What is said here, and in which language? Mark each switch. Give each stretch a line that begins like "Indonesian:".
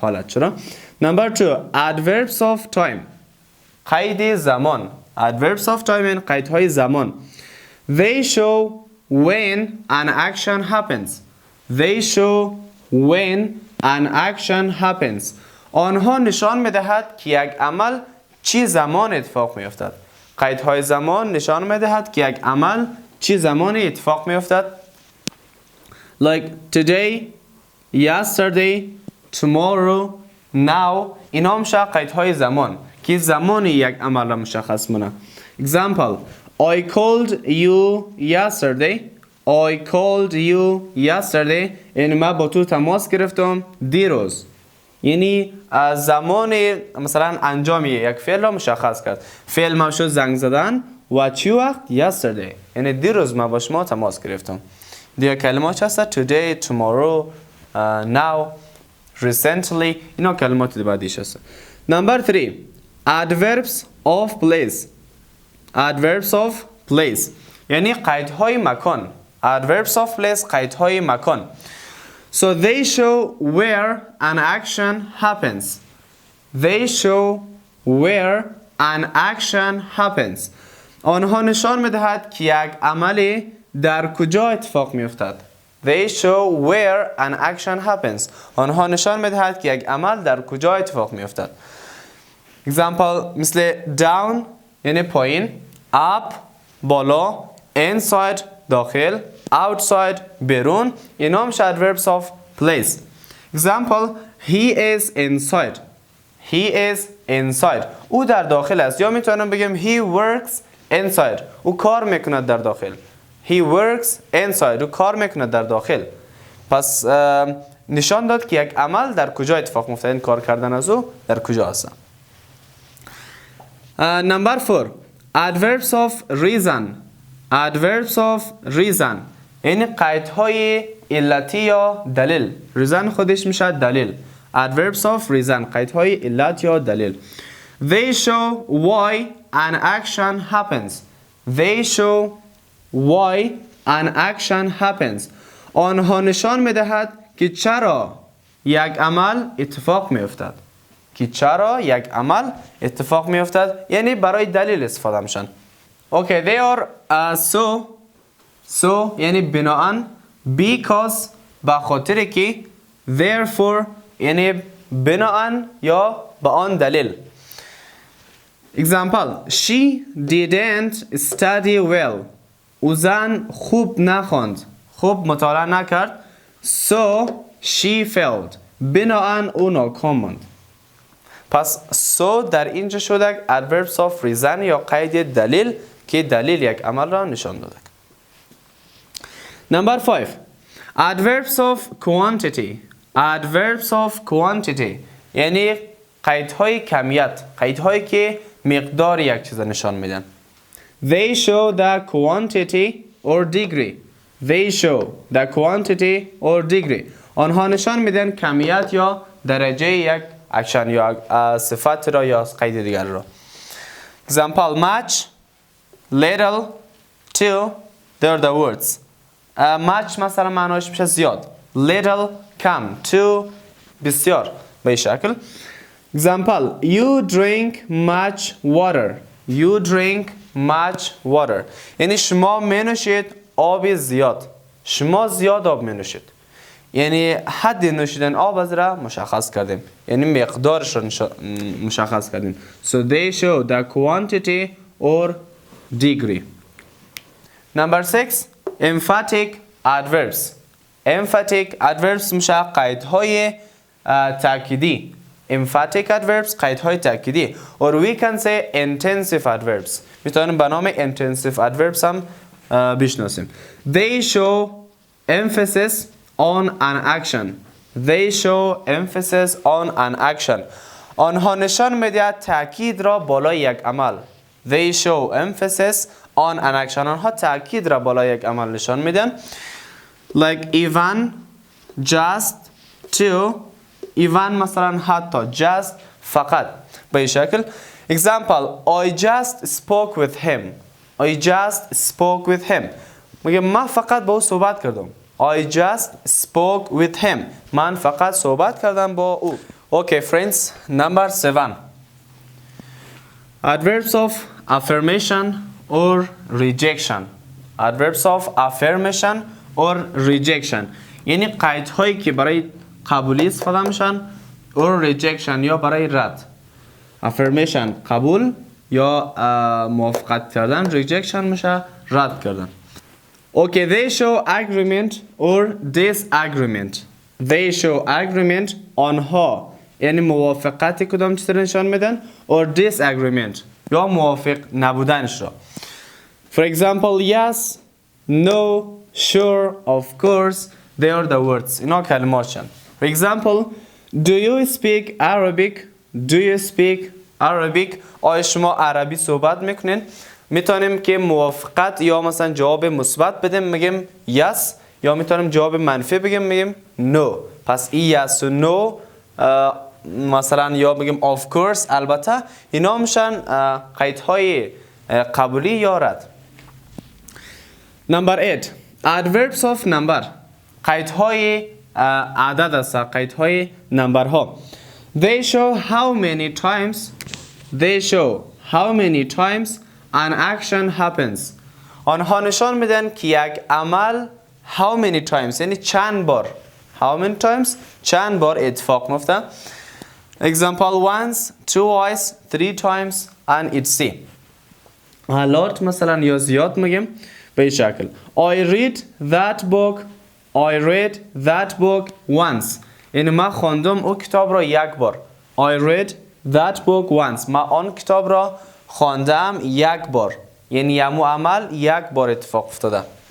Persian: حالت چرا؟ نمبر 2 adverbs of time. قید زمان. adverbs of time یعنی قیدهای زمان.
English: They show when an action happens. They show when an action happens.
Persian: آنها نشان میدهد که یک عمل چی زمان اتفاق میافتد. قیدهای زمان نشان میدهد که یک عمل چی زمانی اتفاق میافتد.
English: Like today, yesterday, tomorrow, now.
Persian: اینا میشه قیدهای زمان که زمانی یک عمل را مشخص مونه.
English: Example: I called you yesterday. I called you yesterday.
Persian: یعنی من با تو تماس گرفتم دیروز. یعنی زمان مثلا انجام یک فعل را مشخص کرد. فعل ما شد زنگ زدن و چی وقت؟ yesterday. یعنی دیروز من با شما تماس گرفتم. دیگه کلمات هست today, tomorrow, now, recently. اینا کلمات بعدیش هست.
English: Number 3 adverbs of place.
Persian: Adverbs of place یعنی قیدهای مکان.
English: Adverbs of place
Persian: قیدهای مکان.
English: So they show where an action happens. They show where an action happens.
Persian: آنها نشان میدهد که یک عمل در کجا اتفاق میافتد.
English: They show where an action happens.
Persian: آنها نشان میدهد که یک عمل در کجا اتفاق میافتد. Example مثل down یعنی پایین، up بالا، inside داخل، outside بیرون. اینا میشه adverbs of place.
English: Example: he is inside. He is inside.
Persian: او در داخل است. یا میتونم بگم
English: he works inside.
Persian: او کار میکند در داخل.
English: He works inside.
Persian: او کار میکند در داخل. پس نشان داد که یک عمل در کجا اتفاق میفته. این کار کردن از او در کجا است.
English: Number 4 adverbs of reason. Adverbs of reason یعنی قیدهای
Persian: علتی یا دلیل. reason خودش میشه دلیل. adverbs of reason قیدهای علت یا دلیل.
English: they show why an action happens. they show why an action happens.
Persian: آنها نشان میدهد که چرا یک عمل اتفاق میافتد. که چرا یک عمل اتفاق میافتد یعنی برای دلیل استفاده میشن.
English: okay they are so
Persian: یعنی بناهن because به خاطر که therefore یعنی بناهن یا به آن دلیل.
English: example she didn't study well.
Persian: او زن خوب نخواند، خوب مطالعه نکرد.
English: so she failed.
Persian: بناهن او ناکام ماند. پس so در اینجا شده adverbs of reason یا قید دلیل که دلیل یک عمل را نشان داده.
English: number 5 adverbs of quantity.
Persian: adverbs of quantity یعنی قیدهای کمیت، قیدهایی که مقدار یک چیز نشان میدن.
English: they show the quantity or degree. they show the quantity or degree.
Persian: آنها نشان میدن کمیت یا درجه یک اکشن یا صفت را یا قید دیگر را. example much, little, two, they're the words. much مثلا معناش میشه زیاد. little کم. two بسیار. به این شکل.
English: example you drink much water. you drink much water
Persian: یعنی شما می نوشید آب زیاد. شما زیاد آب می نوشید یعنی حد نوشیدن آب از را مشخص کردیم، یعنی مقدارش را مشخص کردیم.
English: so they show the quantity or degree. number 6 emphatic adverbs.
Persian: emphatic adverbs میشه قیدهای تأکیدی. emphatic adverbs قیدهای تأکیدی.
English: or we can say intensive adverbs.
Persian: میتونیم به نام intensive adverbs هم بشناسیم.
English: they show emphasis on an action. they show emphasis on an action.
Persian: آنها نشان میدهد تأکید را بالای یک عمل.
English: they show emphasis on an action.
Persian: آنها تأکید را بالای یک عمل نشان میدن.
English: like even, just, to.
Persian: even مثلا حتی، just فقط. به این شکل.
English: example I just spoke with him. I just spoke with him.
Persian: میگه من فقط با او صحبت کردم.
English: I just spoke with him.
Persian: من فقط صحبت کردم با او.
English: Okay friends, number 7 adverbs of affirmation or rejection.
Persian: adverbs of affirmation or rejection یعنی قیدهایی که برای قبولی استفاده میشن or rejection یا برای رد. affirmation قبول یا موافقت کردن، rejection میشه رد کردن.
English: okay they show agreement or disagreement. they show agreement
Persian: آنها یعنی موافقت کدام چیز را نشان میدن or disagreement یا موافق نبودنش را.
English: for example yes, no, sure, of course, they are the words.
Persian: اینا کلماتشن.
English: for example do you speak Arabic. do you speak Arabic.
Persian: آیا شما عربی صحبت میکنین؟ میتونیم که موافقت یا مثلا جواب مثبت بدیم میگیم yes یا میتونیم جواب منفی بگیم میگیم no. پس این yes و no مثلا یا بگیم of course البته اینا میشن قیدهای قبولی یا رد. number 8 adverbs of number قیدهای عدد است، قیدهای نمبر ها.
English: they show how many times. they show how many times an action happens.
Persian: آنها نشان میدن که یک عمل how many times یعنی چند بار. how many times چند بار اتفاق میفته.
English: example once, twice, 3 times and it's see.
Persian: a lot مثلا یا زیاد میگیم به این شکل.
English: I read that book. I read that book once.
Persian: یعنی من خواندم او کتاب را یک بار.
English: I read that book once.
Persian: من آن کتاب را خواندم یک بار. یعنی یمو عمل یک بار اتفاق افتاده.